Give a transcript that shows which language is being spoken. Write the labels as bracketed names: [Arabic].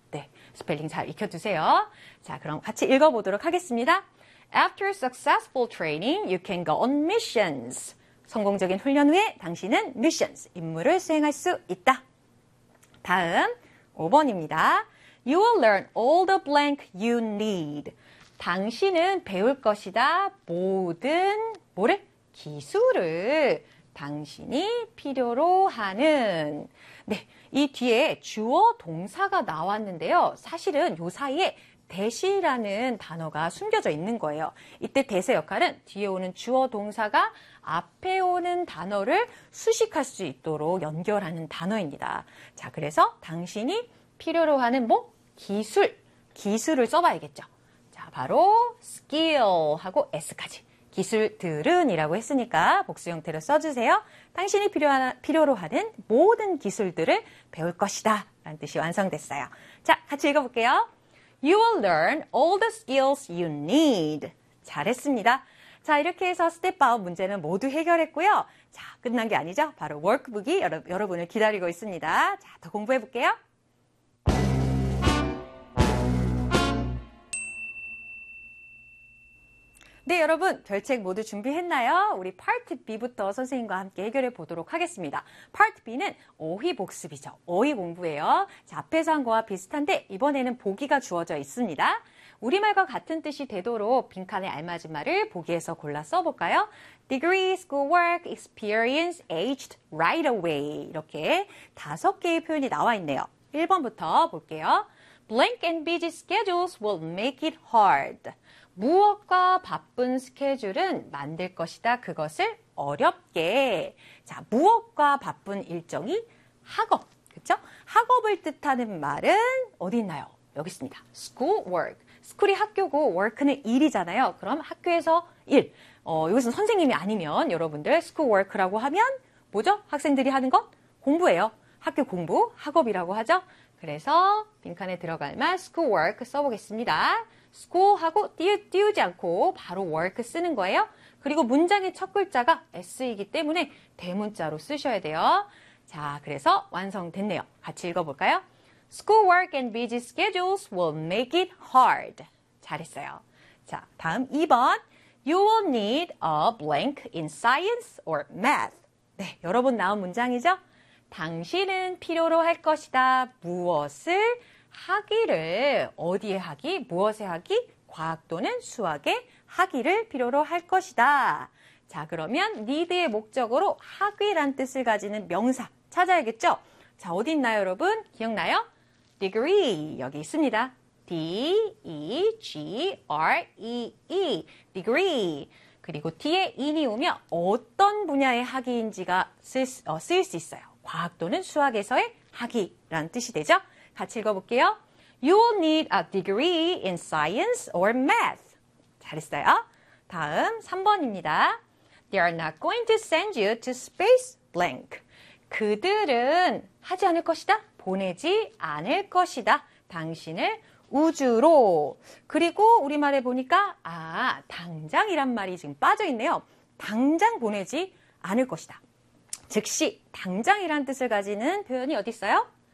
[Korean] 네, 스펠링 잘 익혀두세요. 자, 그럼 같이 읽어보도록 하겠습니다. [English] After successful training, you can go on missions. [Korean] 성공적인 훈련 후에 당신은 missions, 임무를 수행할 수 있다. 다음, 5번입니다. [English] You will learn all the blank you need. [Korean] 당신은 배울 것이다. 모든, 뭐래? 기술을 당신이 필요로 하는. 네, 이 뒤에 주어 동사가 나왔는데요. 사실은 요 사이에 대시라는 단어가 숨겨져 있는 거예요. 이때 대시 역할은 뒤에 오는 주어 동사가 앞에 오는 단어를 수식할 수 있도록 연결하는 단어입니다. 자, 그래서 당신이 필요로 하는 뭐? 기술. 기술을 써봐야겠죠. 자, 바로 skill하고 s까지. 기술들은 이라고 했으니까 복수 형태로 써주세요. 당신이 필요로 하는 모든 기술들을 배울 것이다. 라는 뜻이 완성됐어요. 자, 같이 읽어볼게요. [English] You will learn all the skills you need. [Korean] 잘했습니다. 자, 이렇게 해서 스텝 아웃 문제는 모두 해결했고요. 자, 끝난 게 아니죠. 바로 워크북이 여러분을 기다리고 있습니다. 자, 더 공부해볼게요. 네, 여러분, 별책 모두 준비했나요? 우리 파트 B부터 선생님과 함께 해결해 보도록 하겠습니다. 파트 B는 어휘 복습이죠. 어휘 공부예요. 자, 앞에서 한 거와 비슷한데 이번에는 보기가 주어져 있습니다. 우리말과 같은 뜻이 되도록 빈칸에 알맞은 말을 보기에서 골라 써볼까요? [English] Degree, schoolwork, experience, aged, right away. [Korean] 이렇게 다섯 개의 표현이 나와 있네요. 1번부터 볼게요. [English] Blank and busy schedules will make it hard. [Korean] 무엇과 바쁜 스케줄은 만들 것이다. 그것을 어렵게. 자, 무엇과 바쁜 일정이 학업. 그렇죠? 학업을 뜻하는 말은 어디 있나요? 여기 있습니다. School work. 스쿨이 학교고 work는 일이잖아요. 그럼 학교에서 일. 여기서는 선생님이 아니면 여러분들 school work라고 하면 뭐죠? 학생들이 하는 것? 공부예요. 학교 공부, 학업이라고 하죠. 그래서 빈칸에 들어갈 말 school work 써보겠습니다. school하고 띄우지 않고 바로 work 쓰는 거예요. 그리고 문장의 첫 글자가 s이기 때문에 대문자로 쓰셔야 돼요. 자, 그래서 완성됐네요. 같이 읽어볼까요? [English] School work and busy schedules will make it hard. [Korean] 잘했어요. 자, 다음 2번. [English] You will need a blank in science or math. [Korean] 네, 여러분 나온 문장이죠? 당신은 필요로 할 것이다. 무엇을? 하기를 어디에 하기? 무엇에 하기? 과학 또는 수학에 하기를 필요로 할 것이다. 자, 그러면 need의 목적으로 하기란 뜻을 가지는 명사 찾아야겠죠? 자, 어디 있나요, 여러분? 기억나요? degree 여기 있습니다. degree. degree. 그리고 뒤에 in이 오면 어떤 분야의 하기인지가 쓸 수 있어요. 과학 또는 수학에서의 하기란 뜻이 되죠? 같이 읽어볼게요. [English] You will need a degree in science or math. [Korean] 잘했어요. 다음 3번입니다. [English] They are not going to send you to space blank. [Korean] 그들은 하지 않을 것이다. 보내지 않을 것이다. 당신을 우주로. 그리고 우리말에 보니까 아, 당장이란 말이 지금 빠져있네요. 당장 보내지 않을 것이다. 즉시 당장이란 뜻을 가지는 표현이 어디 있어요?